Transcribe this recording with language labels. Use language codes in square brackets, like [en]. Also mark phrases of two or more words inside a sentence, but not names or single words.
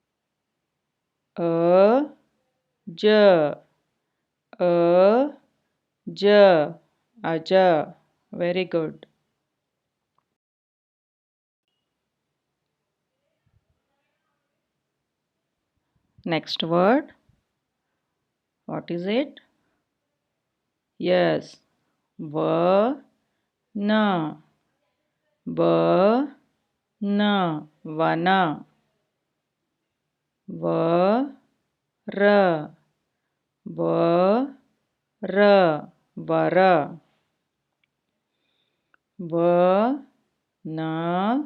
[en] A, ja, A J Aja. Very good. Next word. What is it? Yes. Va na. Va na. Vana. Va ra. Va ra. Vara. Va na.